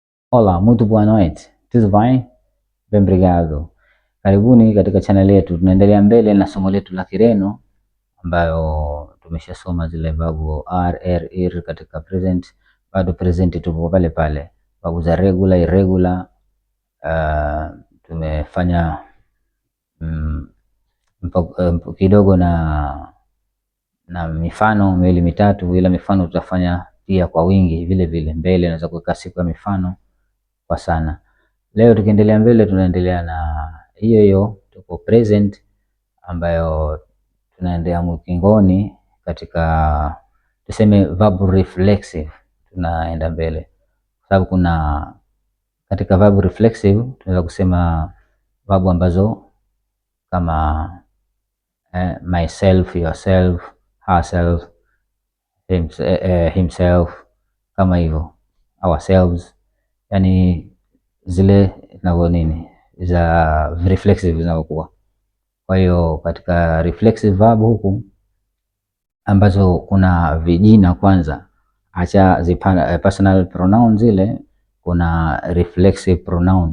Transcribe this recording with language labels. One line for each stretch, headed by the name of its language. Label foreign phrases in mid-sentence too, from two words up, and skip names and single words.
Portuguese: Olá, muito boa noite. Tudo bem? Bem, obrigado.
Swahili: Karibuni katika channel yetu. Tunaendelea mbele na somo letu la Kireno ambayo tumeshasoma zile verbu are, er, ir katika present. Bado present tupo pale pale. Verbu za
English: regular, irregular.
Swahili: Tumefanya kidogo na mifano miwili mitatu, ila mifano tutafanya pia kwa wingi vile vile. Mbele naweza kuweka siku ya mifano kwa sana. Leo tukiendelea mbele, tunaendelea na hiyo tuko present ambayo tunaendelea mkingoni katika tuseme
English: verb reflexive.
Swahili: Tunaenda mbele kwa sababu kuna katika
English: verb reflexive
Swahili: tunaweza kusema verb ambazo kama
English: myself, yourself, herself, himself,
Swahili: kama hivyo, ourselves, yani zile na nini za reflexive zinazokuwa. Kwa hiyo katika
English: reflexive verb
Swahili: huku ambazo kuna vijina kwanza, acha
English: personal pronoun
Swahili: zile, kuna
English: reflexive pronoun.